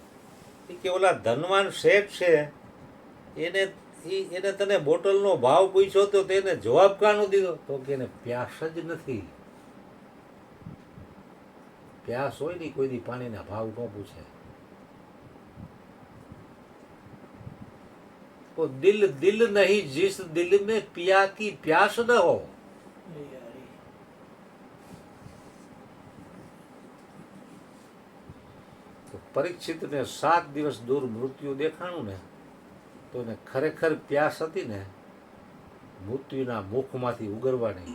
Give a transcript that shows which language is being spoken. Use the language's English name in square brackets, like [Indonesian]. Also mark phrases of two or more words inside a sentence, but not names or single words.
[Gujarati] એ કે ઓલા ધનવાન શેઠ છે એને તને બોટલનો ભાવ પૂછ્યો તો તેને જવાબ કાનો દીધો? તો કે એને પ્યાસ જ નથી. પ્યાસ હોય ને કોઈ દી પાણીના ભાવ ન પૂછે. [Hindi] तो दिल नहीं जिस दिल में पिया की प्यास न हो. [Gujarati] તો પરીક્ષિતને 7 દિવસ દૂર મૃત્યુ દેખાણું ને તો એને ખરેખર પ્યાસ હતી ને મૃત્યુના મુખમાંથી ઉગરવાની.